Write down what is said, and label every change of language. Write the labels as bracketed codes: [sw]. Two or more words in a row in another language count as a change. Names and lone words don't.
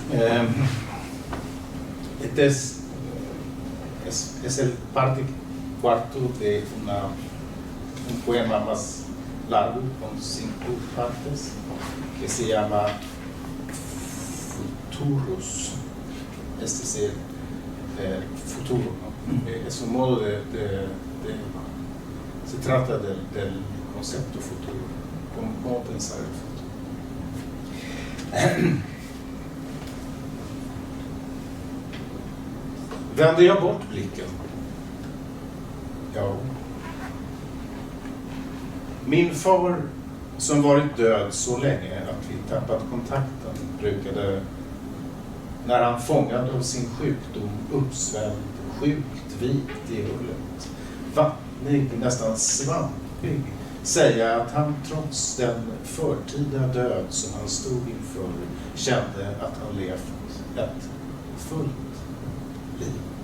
[es] Este es el parte cuarto de un poema más largo con 5 partes que se llama Futuros. Este es el futuro, ¿no? Es un modo se trata del concepto futuro, cómo pensar el futuro. [sv] Vänder jag bort blicken? Ja. Min far, som varit död så länge att vi tappat kontakten, brukade, när han fångad av sin sjukdom, uppsvälld, sjukt vikt i hullet, vattnig, nästan svampig, säga att han trots den förtida död som han stod inför kände att han levt ett fullt liv.